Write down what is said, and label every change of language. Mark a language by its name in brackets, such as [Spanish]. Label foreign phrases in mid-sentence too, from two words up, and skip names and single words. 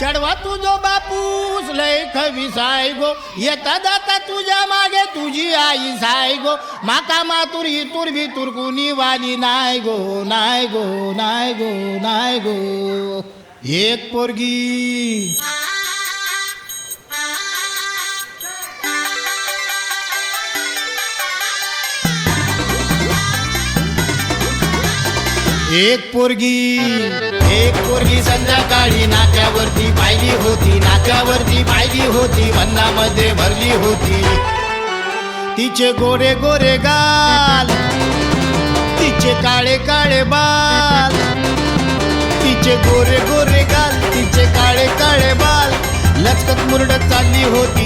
[Konkani] तुझो बापूस लय खविसाय गो येता जाता तुझ्या मागे तुझी आई साय गो माका मातुर इतुर भितुर कुणी वाली नाय गो नाय गो नाय गो नाय गो एक पोरगी एक [Marathi] पोरगी संध्याकाळी नाक्यावरती पाहिली होती वन्नामध्ये भरली होती तिचे गोरे गोरे गाल तिचे काळे काळे बाल तिचे गोरे गोरे गाल तिचे काळे काळे बाल लचकत मुरडत चालली होती